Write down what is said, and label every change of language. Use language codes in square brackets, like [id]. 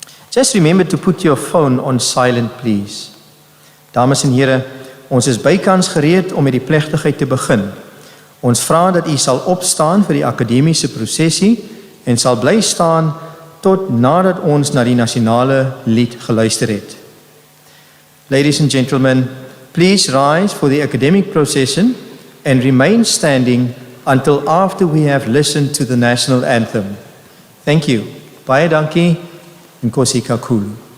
[en] Just remember to put your phone on silent, please. [af] Dames en here, ons is bykans gereed om met die plegtigheid te begin. Ons vra dat u sal opstaan vir die akademiese prosesie en sal bly staan tot nadat ons na die nasionale lied geluister het. [en] Ladies and gentlemen, please rise for the academic procession and remain standing until after we have listened to the national anthem. Thank you. [af] Baie dankie. [xh] Nkosi kakhulu.